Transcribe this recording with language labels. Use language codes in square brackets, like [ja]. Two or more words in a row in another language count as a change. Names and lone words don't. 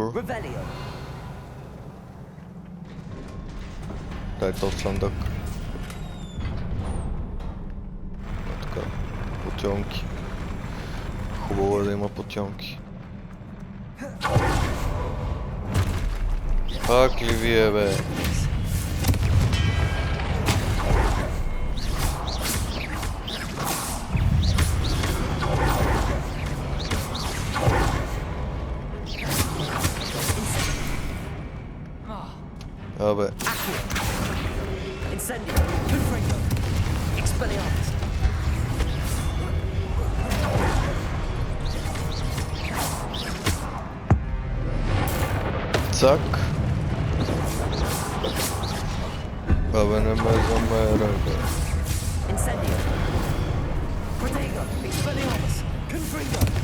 [en] Revelio. [bg] Дай този съндък. Така, потьомки. Хубаво е да има потьомки. Пак ли вие, бе? Абе. [en] Incendio. Confringo. Expelliarmus. [bg] Цак. Абе, не ме замерай, бе. [en] Incendio. Protego. Expelliarmus. Confringo.